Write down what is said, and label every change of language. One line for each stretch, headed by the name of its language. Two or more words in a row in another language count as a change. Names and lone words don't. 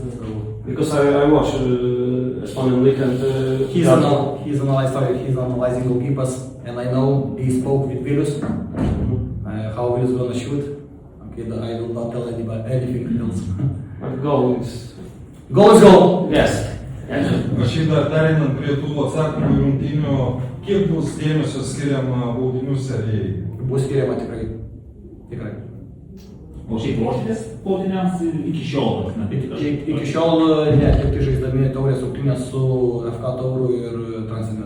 English: Because I watch Estonian League and He's analyzing goalkeepers, and I know he spoke with Vilius how Vilius gonna shoot. Okay, I will not tell anybody anything else. But goal is Goal. yes.
Lithuanian: Aš jį dar pereinant prie tų atsakymų į rungtynių, kiek bus dėmesio skiriama baudinių serijai? Bus skiriama tikrai. O šiaip ruošitės baudiniams iki šiol? Iki šiol ne, tik tai žaisdami taurės rungtynės su FK Tauru ir Transinvest.